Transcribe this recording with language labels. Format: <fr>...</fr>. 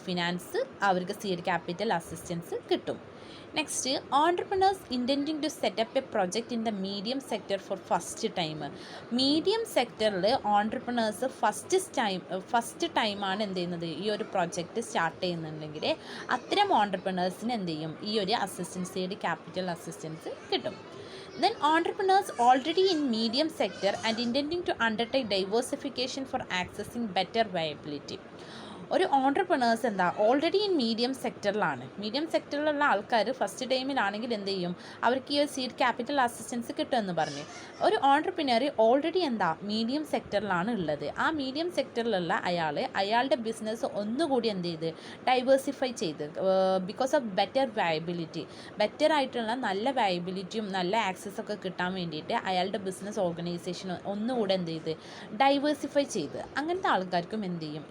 <ml>Finance, അവർക്ക് seed capital assistance കിട്ടും.</ml> <en>Next, entrepreneurs intending to set up a project in the medium sector for first time.</en> <ml>Medium സെക്ടറിൽ entrepreneurs first ടൈമാണ് എന്ത് ചെയ്യുന്നത്? ഈ ഒരു പ്രൊജക്റ്റ് സ്റ്റാർട്ട് ചെയ്യുന്നുണ്ടെങ്കിൽ അത്തരം ഓൺടർപ്രണേഴ്സിന് എന്ത് ചെയ്യും? ഈ ഒരു അസിസ്റ്റൻസ്, സീഡ് ക്യാപിറ്റൽ അസിസ്റ്റൻസ് കിട്ടും.</ml> <en>Then entrepreneurs already in medium sector and intending to undertake diversification for accessing better viability.</en> <ml>ഒരു ഓൺടർപ്രണേഴ്സ് എന്താ ഓൾറെഡി ഇൻ മീഡിയം സെക്ടറിലാണ്. മീഡിയം സെക്ടറിലുള്ള ആൾക്കാർ ഫസ്റ്റ് ടൈമിലാണെങ്കിൽ എന്ത് ചെയ്യും? അവർക്ക് ഈ ഒരു സീഡ് ക്യാപിറ്റൽ അസിസ്റ്റൻസ് കിട്ടുമെന്ന് പറഞ്ഞു. ഒരു ഓൺടർപ്രണർ ഓൾറെഡി എന്താ മീഡിയം സെക്ടറിലാണ് ഉള്ളത്. ആ മീഡിയം സെക്ടറിലുള്ള അയാളുടെ ബിസിനസ് ഒന്നുകൂടി എന്ത് ചെയ്ത് ഡൈവേഴ്സിഫൈ ചെയ്ത്,</ml> <en>because of better viability,</en> <ml>better ആയിട്ടുള്ള നല്ല വയബിലിറ്റിയും നല്ല ആക്സസ് ഒക്കെ കിട്ടാൻ വേണ്ടിയിട്ട് അയാളുടെ ബിസിനസ് ഓർഗനൈസേഷൻ ഒന്നുകൂടെ എന്ത് ചെയ്ത് ഡൈവേഴ്സിഫൈ ചെയ്ത്, അങ്ങനത്തെ ആൾക്കാർക്കും എന്ത് ചെയ്യും?</ml>